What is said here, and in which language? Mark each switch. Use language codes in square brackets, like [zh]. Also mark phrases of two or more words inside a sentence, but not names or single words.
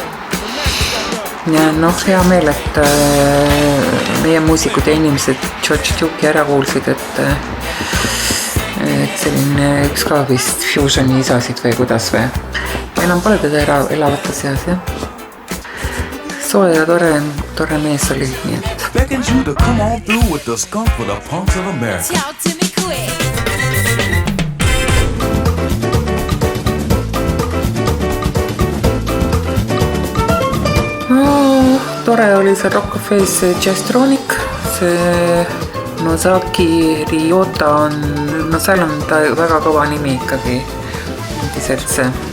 [et] Ja hea meel, et meie muusikud ja inimesed George Duke'i ära kuulsid, et selline üks ka vist fusioni isasid või kuidas või. Enam pole teda elavate seas, jah. Soe ja tore mees oli, nii et. [en] Beckons you to come on through with the skunk for the punks of America. Talk to me quick. [et] Tore oli see Rock Cafe's Jazstronic, see Nozaki Ryota on, seal on ta väga kõva nimi ikkagi, endiselt see.